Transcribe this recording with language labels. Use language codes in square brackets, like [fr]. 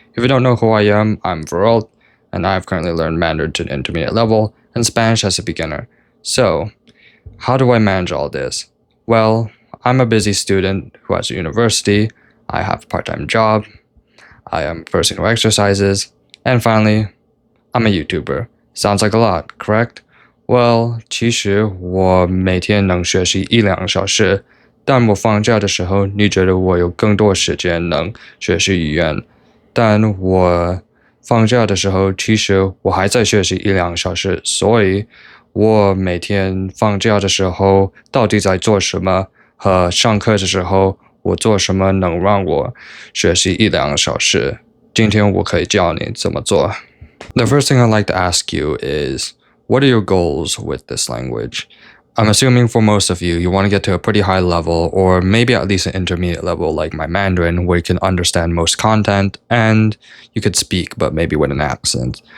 [en] If you don't know who I am, I'm Varol, and I've currently learned Mandarin to an intermediate level and Spanish as a beginner. So, how do I manage all this? Well, I'm a busy student who has a university, I have a part-time job, I am a person who exercises, and finally, I'm a YouTuber. Sounds like a lot, correct? [zh] Well, 其实我每天能学习1-2个小时，但我放假的时候，你觉得我有更多时间能学习语言？但我放假的时候，其实我还在学习1-2个小时，所以我每天放假的时候到底在做什么？和上课的时候我做什么能让我学习1-2个小时？今天我可以教你怎么做。 [en] The first thing I'd like to ask you is, what are your goals with this language? I'm assuming for most of you, you want to get to a pretty high level, or maybe at least an intermediate level like my Mandarin, where you can understand most content and you could speak, but maybe with an accent.